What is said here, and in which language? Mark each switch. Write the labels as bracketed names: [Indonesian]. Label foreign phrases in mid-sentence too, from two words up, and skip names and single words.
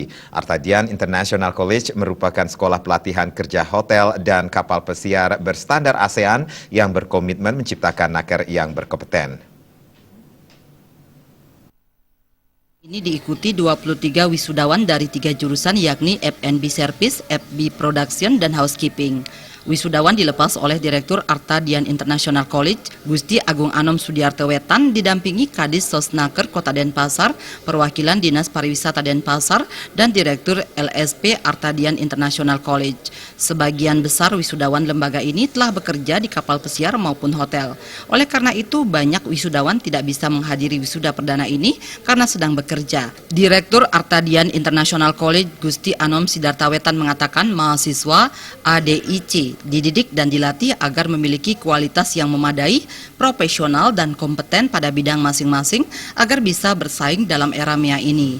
[Indonesian] Artadian International College merupakan sekolah pelatihan kerja hotel dan kapal pesiar berstandar ASEAN yang berkomitmen menciptakan naker yang berkompeten. Ini diikuti 23 wisudawan dari 3 jurusan yakni F&B Service, FB Production, dan Housekeeping. Wisudawan dilepas oleh Direktur Artadian International College, Gusti Agung Anom Sudiarto Wetan, didampingi Kadis Sosnaker Kota Denpasar, perwakilan Dinas Pariwisata Denpasar, dan Direktur LSP Artadian International College. Sebagian besar wisudawan lembaga ini telah bekerja di kapal pesiar maupun hotel. Oleh karena itu, banyak wisudawan tidak bisa menghadiri wisuda perdana ini karena sedang bekerja. Direktur Artadian International College, Gusti Anom Sudiarto Wetan, mengatakan mahasiswa ADIC dididik dan dilatih agar memiliki kualitas yang memadai, profesional dan kompeten pada bidang masing-masing agar bisa bersaing dalam era MEA ini.